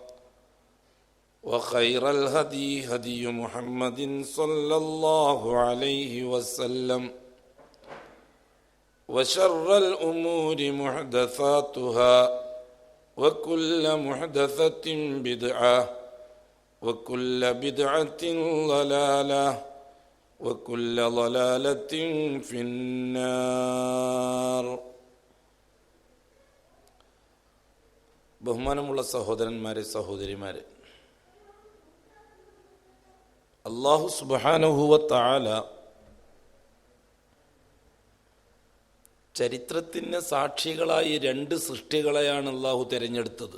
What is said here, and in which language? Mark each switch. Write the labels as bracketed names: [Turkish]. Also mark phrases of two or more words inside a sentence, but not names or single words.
[Arabic] وخير الهدي هدي محمد صلى الله عليه وسلم وشر الأمور محدثاتها وكل محدثة بدعة وكل بدعة ضلالة وكل ضلالة في النار. [Malayalam] ബഹുമാനമുള്ള സഹോദരന്മാരെ സഹോദരിമാരെ, അല്ലാഹു [Arabic] سبحانه وتعالى [Malayalam] ചരിത്രത്തിന് സാക്ഷികളായി രണ്ട് സൃഷ്ടികളെയാണ് അല്ലാഹു തിരഞ്ഞെടുത്തത്.